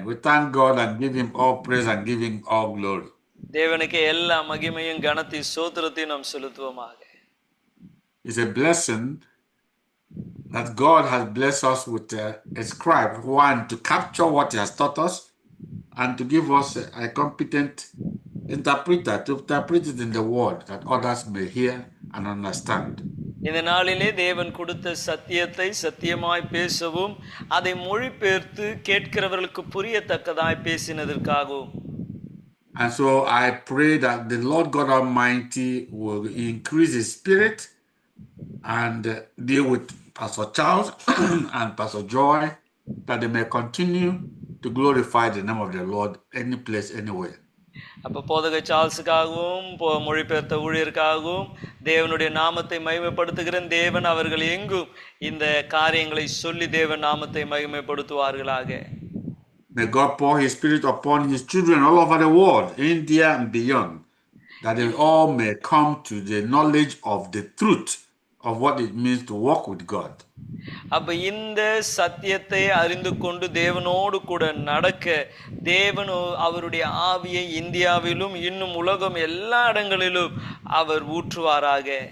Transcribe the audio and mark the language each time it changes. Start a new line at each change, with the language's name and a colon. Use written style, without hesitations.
English: We thank God and give him all praise and give him all glory.
Tamil: தேவனுக்கு எல்லா மகிமையும் கனத்தையும் ஸ்தோத்திரத்தையும் நாம் செலுத்துவோமாக.
English: It's a blessing that God has blessed us with a scribe, one to capture what he has taught us and to give us a competent interpreter to interpret it in the word that others may hear and understand.
Tamil: இந்த நாளிலே தேவன் கொடுத்த சத்தியத்தை சத்தியமாய் பேசவும் அதை மொழிபெயர்த்து கேட்கிறவர்களுக்கு புரியத்தக்கதாய் பேசினதற்காகவும்.
English: And so I pray that the Lord God Almighty will increase his spirit and deal with Pastor Charles and Pastor Joy, that they may continue to glorify the name of the Lord any place, anywhere.
Tamil: அப்போ போதக சார்ல்ஸுக்காகவும் மொழிபெயர்த்த ஊழியருக்காகவும் தேவனுடைய நாமத்தை மகிமைப்படுத்துகிறேன். தேவன் அவர்கள் எங்கும் இந்த காரியங்களை சொல்லி தேவன் நாமத்தை மகிமைப்படுத்துவார்களாக.
English: May God pour his spirit upon his children all over the world, India and beyond, that they all may come to the knowledge of the truth of what it means to walk with God.
Tamil: அப்ப இந்த சத்தியத்தை அறிந்து கொண்டு தேவனோடு கூட நடக்க தேவன் அவருடைய ஆவியை இந்தியாவிலும் இன்னும் உலகம் எல்லா இடங்களிலும் அவர் ஊற்றுவாராக.